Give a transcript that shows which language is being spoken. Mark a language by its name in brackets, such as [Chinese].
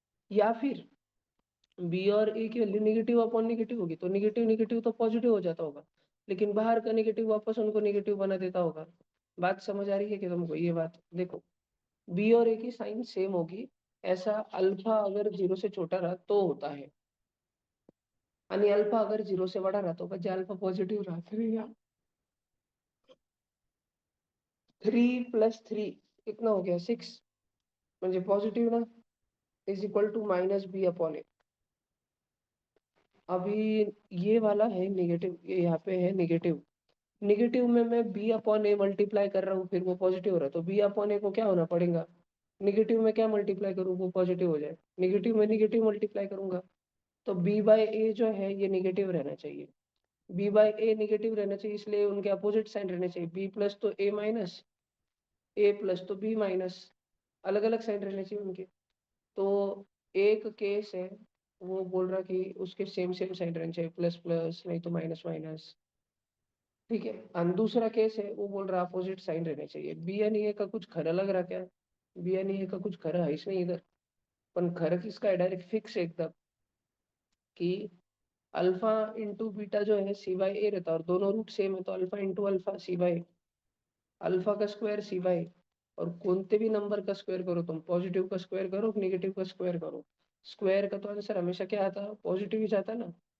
[Hindi] या फिर बी और ए की वैल्यू नेगेटिव अपॉन नेगेटिव होगी, तो नेगेटिव नेगेटिव तो पॉजिटिव हो जाता होगा, लेकिन बाहर का नेगेटिव वापस उनको नेगेटिव बना देता होगा। बात समझ आ रही है कि तुमको? ये बात देखो, बी और ए की साइन सेम होगी, ऐसा अल्फा अगर 0 से छोटा रहा तो होता है, [Marathi] आणि अल्फा [Hindi] अगर 0 से बड़ा [Marathi] राहतो म्हणजे अल्फा पॉझिटिव्ह राहत नाही. 3 + 3 [Hindi] कितना हो गया [Marathi] 6 म्हणजे पॉझिटिव्ह ना इज इक्वल टू -b/a. [Hindi] अभी ये वाला है नेगेटिव, ये यहाँ पे है नेगेटिव. नेगेटिव में मैं b/a मल्टीप्लाई कर रहा हूँ फिर वो पॉजिटिव हो रहा है तो b/a को क्या होना पड़ेगा, नेगेटिव में क्या मल्टीप्लाई करूँ वो पॉजिटिव हो जाए, नेगेटिव में नेगेटिव मल्टीप्लाई करूंगा तो b/a जो है ये नेगेटिव रहना चाहिए. b/a नेगेटिव रहना चाहिए इसलिए उनके अपोजिट साइन रहने चाहिए. b प्लस तो a माइनस, a प्लस तो b माइनस, अलग अलग साइन रहने चाहिए उनके. तो एक केस है वो बोल रहा कि उसके सेम सेम साइन रहने चाहिए, प्लस प्लस नहीं तो माइनस माइनस. ठीक है. और दूसरा केस है वो बोल रहा अपोजिट साइन रहने चाहिए. [Marathi] बी आणि ए [Hindi] का कुछ खरं लग रहा क्या, [Marathi] बी आणि ए का कुछ खरं आहेच नाही इधर. पण खरं [Hindi] किसका है डायरेक्ट फिक्स है एकदम कि अल्फा इंटू बीटा जो है सी बाई ए रहता है और दोनों रूट सेम है तो alpha into alpha C by alpha का स्क्वायर सी बाई. और कोणते भी नंबर का स्क्वायर करो तुम, पॉजिटिव का स्क्वायर करो नेगेटिव का स्क्वायर करो, स्क्वायर का तो आंसर हमेशा क्या आता है, पॉजिटिव ही आता है ना.